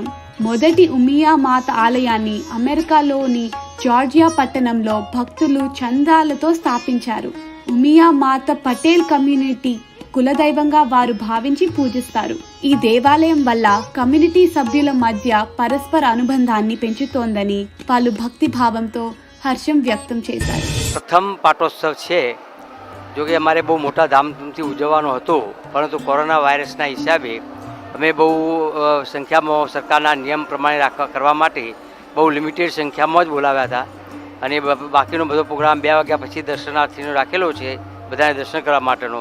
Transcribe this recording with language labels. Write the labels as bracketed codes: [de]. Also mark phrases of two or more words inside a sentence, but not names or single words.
[te] మొదటి ఉమియా మాత ఆలయాన్ని అమెరికాలోని జార్జియా పట్టణంలో భక్తులు చందాలతో స్థాపించారు. ఉమియా మాత పటేల్ కమ్యూనిటీ కులదైవంగా వారు భావించి పూజిస్తారు. ఈ దేవాలయం వల్ల కమ్యూనిటీ సభ్యుల మధ్య పరస్పర అనుబంధాన్ని పెంచుతోందని పలు భక్తి భావంతో హర్షం వ్యక్తం చేశారు. [gu] પ્રથમ પાટોત્સવ છે જો કે અમારે બહુ મોટા ધામધૂમથી ઉજવવાનો હતો, પરંતુ કોરોના વાયરસના હિસાબે અમે બહુ સંખ્યામાં સરકારના નિયમ પ્રમાણે કરવા માટે બહુ લિમિટેડ સંખ્યામાં જ બોલાવ્યા હતા અને બાકીનો બધો પ્રોગ્રામ 2 વાગ્યા પછી દર્શનાર્થીનો રાખેલો છે, બધાને દર્શન કરવા માટેનો.